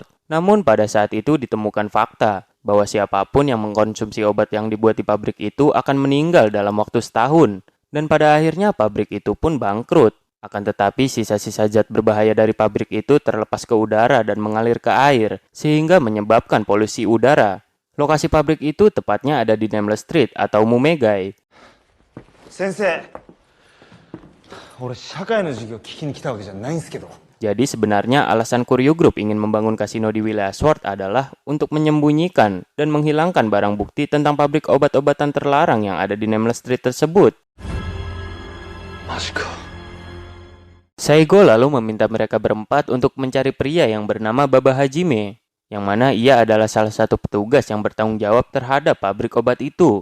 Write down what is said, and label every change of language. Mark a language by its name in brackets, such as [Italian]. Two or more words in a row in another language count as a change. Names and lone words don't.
[Indonesian] Namun pada saat itu ditemukan fakta bahwa siapapun yang mengkonsumsi obat yang dibuat di pabrik itu akan meninggal dalam waktu setahun. Dan pada akhirnya pabrik itu pun bangkrut. Akan tetapi sisa-sisa zat berbahaya dari pabrik itu terlepas ke udara dan mengalir ke air, sehingga menyebabkan polusi udara. Lokasi pabrik itu tepatnya ada di Nameless Street atau Mumegai. [Japanese] 先生、俺社会の授業聞きに来たわけじゃないんすけど。 [Indonesian] Jadi sebenarnya alasan Kuryu Group ingin membangun kasino di wilayah Sword adalah untuk menyembunyikan dan menghilangkan barang bukti tentang pabrik obat-obatan terlarang yang ada di Nameless Street tersebut. Saigo lalu meminta mereka berempat untuk mencari pria yang bernama Baba Hajime, yang mana ia adalah salah satu petugas yang bertanggung jawab terhadap pabrik obat itu.